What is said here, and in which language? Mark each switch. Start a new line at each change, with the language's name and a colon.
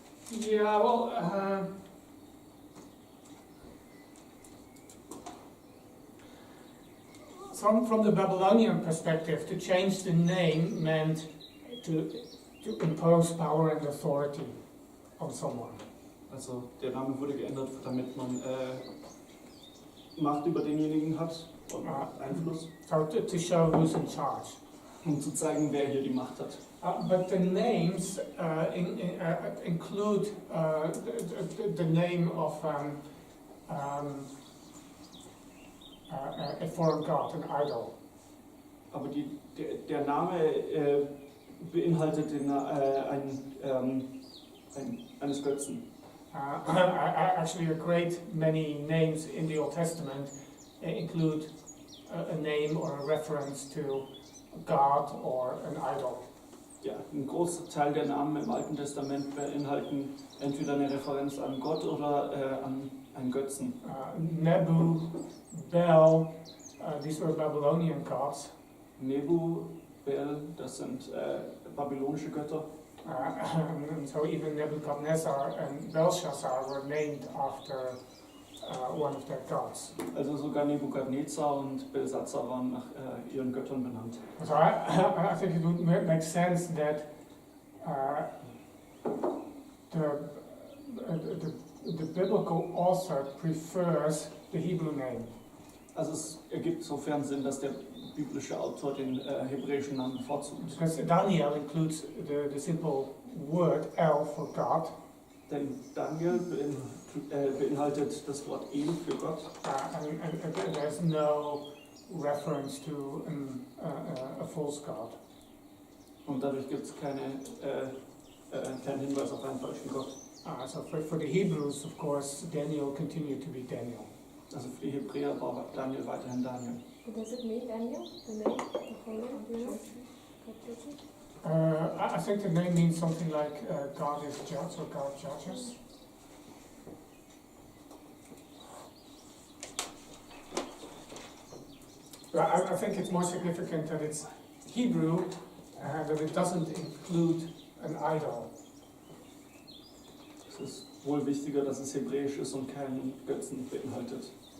English: Yeah, well, from the Babylonian perspective, to change the name meant to impose power and authority on someone.
German: Also der Name wurde geändert, damit man Macht über denjenigen hat und Einfluss.
English: So to show who's in charge.
German: Um zu zeigen, wer hier die Macht hat.
English: But the names include the name of a foreign god, an idol.
German: Aber der Name beinhaltet eines Götzen.
English: Actually, a great many names in the Old Testament include a name or a reference to a god or an idol.
German: Ja, ein großer Teil der Namen im Alten Testament beinhalten entweder eine Referenz an Gott oder an einen Götzen.
English: Nebu, Bel, these were Babylonian gods.
German: Nebu, Bel, das sind babylonische Götter.
English: And so even Nebuchadnezzar and Belshazzar were named after one of their gods.
German: Also sogar Nebukadnezar und Belshazzar waren nach ihren Göttern benannt.
English: So I think it would make sense that the biblical author prefers the Hebrew name.
German: Also es ergibt sofern Sinn, dass der biblische Autor den hebräischen Namen bevorzugt.
English: Because Daniel includes the simple word El for God.
German: Denn Daniel beinhaltet das Wort El für Gott.
English: And there's no reference to a false God.
German: Und dadurch gibt es keinen Hinweis auf einen falschen Gott.
English: So for the Hebrews, of course, Daniel continued to be Daniel.
German: Also für die Hebräer war Daniel weiterhin Daniel.
English: Does it mean Daniel? The name? The whole name? Do you know? I think the name means something like God is judge or God judges. I think it's more significant that it's Hebrew, that it doesn't include an idol.
German: Es ist wohl wichtiger, dass es hebräisch ist und keinen Götzen beinhaltet.